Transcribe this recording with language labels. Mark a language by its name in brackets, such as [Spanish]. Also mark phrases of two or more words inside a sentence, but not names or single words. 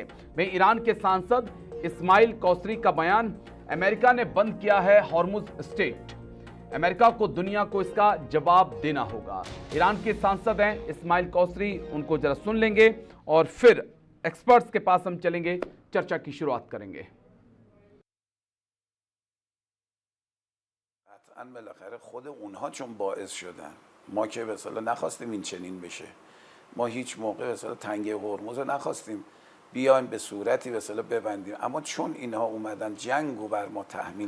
[Hindi] वहीं ईरान के सांसद इस्माइल कौसरी का बयान, अमेरिका ने बंद किया है हॉर्मुज स्ट्रेट, अमेरिका को दुनिया को इसका जवाब देना होगा। ईरान के सांसद हैं इस्माइल कौसरी, उनको जरा सुन लेंगे और फिर एक्सपर्ट्स के पास हम चलेंगे, चर्चा की शुरुआत करेंगे। [Persian] بالاخره خود اونها چون باعث شدن، ما که به اصطلاح نخواستیم این چنین بشه. ما هیچ موقع به اصطلاح تنگه هرمز رو نخواستیم بیایم به صورتی به اصطلاح ببندیم، اما چون اینها اومدن جنگ رو بر ما تحمیل